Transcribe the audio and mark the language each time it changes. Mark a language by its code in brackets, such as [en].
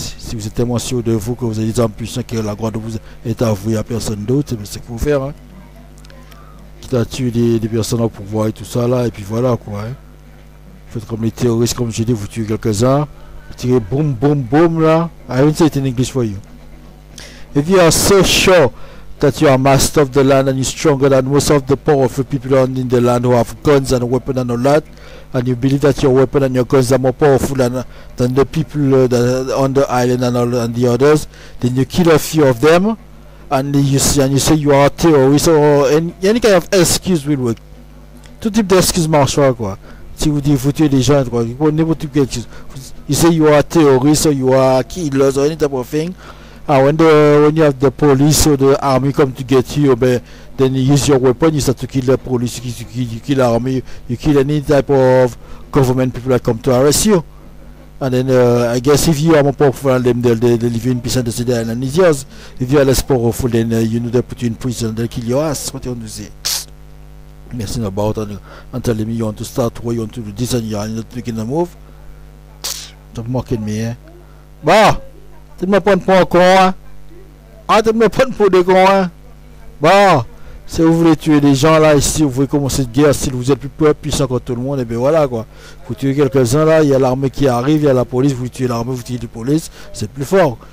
[fr] Si vous êtes tellement sûr de vous que vous avez des armes puissantes, que la gloire de vous est avouée à personne d'autre, c'est ce qu'il faut faire, hein. Tuer des personnes au pouvoir et tout ça là, et puis voilà, quoi, hein. Faites comme les terroristes, comme je dis, vous tuez quelques-uns, vous tirez boum boum boum là. [en] I won't say it in English for you. If you are so sure that you are master of the land and you're stronger than most of the powerful people in the land who have guns and weapons and all that, and you believe that your weapon and your guns are more powerful than the people on the island and the others, then you kill a few of them. And you say you are a terrorist or any kind of excuse will work. [fr] Tout type d'excuse marchera, quoi. Si vous dites vous tuez des gens, quoi, n'importe quelle excuse. [en] You say you are a terrorist or you are killers or any type of thing. And when you have the police or the army come to get you, then you use your weapon, you start to kill the police, you kill the army, you kill any type of government people that come to arrest you. And then I guess if you are more powerful than them, they'll leave you in peace and they say the island is yours. If you are less powerful, then you know they put you in prison, they'll kill your ass. What you want to say? Messing about and telling me you want to start where you want to do this and you're not making a move. Stop mocking me, eh? Bah! [fr] Tu me prends pour un con, hein? Ah, tu me prends pour des cons, hein? Bah! Si vous voulez tuer des gens là, ici, vous voulez commencer cette guerre, si vous êtes plus puissant que tout le monde, et bien voilà, quoi. Vous tuez quelques-uns là, il y a l'armée qui arrive, il y a la police, vous tuez l'armée, vous tuez la police, c'est plus fort.